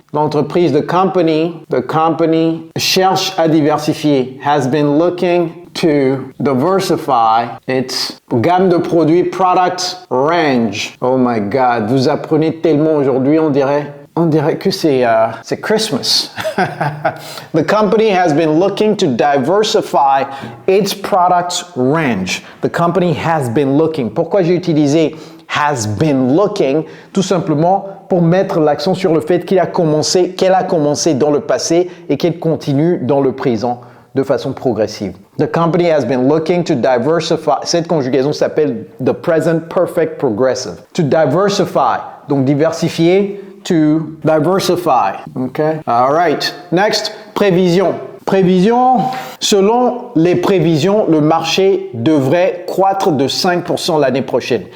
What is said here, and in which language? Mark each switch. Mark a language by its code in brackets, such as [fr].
[fr] L'entreprise, [en] the company [fr] cherche à diversifier, [en] has been looking to diversify its [fr] gamme de produits, [en] product range. Oh my God, [fr] vous apprenez tellement aujourd'hui, on dirait que c'est Christmas. [en] The company has been looking to diversify its product range. The company has been looking. [fr] Pourquoi j'ai utilisé has been looking? Tout simplement pour mettre l'accent sur le fait qu'elle a commencé dans le passé et qu'elle continue dans le présent de façon progressive. [en] The company has been looking to diversify. [fr] Cette conjugaison s'appelle [en] the present perfect progressive. To diversify, [fr] donc diversifier. [en] To diversify. Okay. All right. [fr] Next, prévision. Prévision. Selon les prévisions, le marché devrait croître de 5% l'année prochaine.